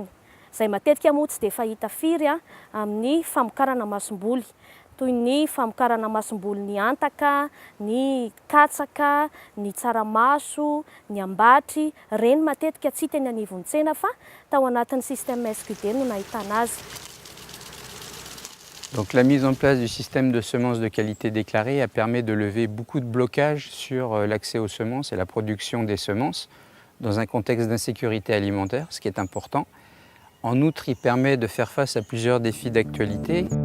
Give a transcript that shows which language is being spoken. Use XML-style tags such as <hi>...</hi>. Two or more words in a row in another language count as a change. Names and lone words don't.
<mg>Izay matetika moa tsy dia fahita firy amin'ny famokarana masomboly toy ny famokarana masomboly ny antaka, ny katsaka, ny tsaramaso, ny ambatry, reny matetika tsy hita eny anivon'ny tsena fa tao anatin'ny</mg> <fr>système SQD</fr> <mg>no nahitana azy.</mg> <fr>Donc la mise en place du système de semences de qualité déclarée a permis de lever beaucoup de blocages sur l'accès aux semences et la production des semences dans un contexte d'insécurité alimentaire, ce qui est important. En outre, il permet de faire face à plusieurs défis d'actualité.</fr>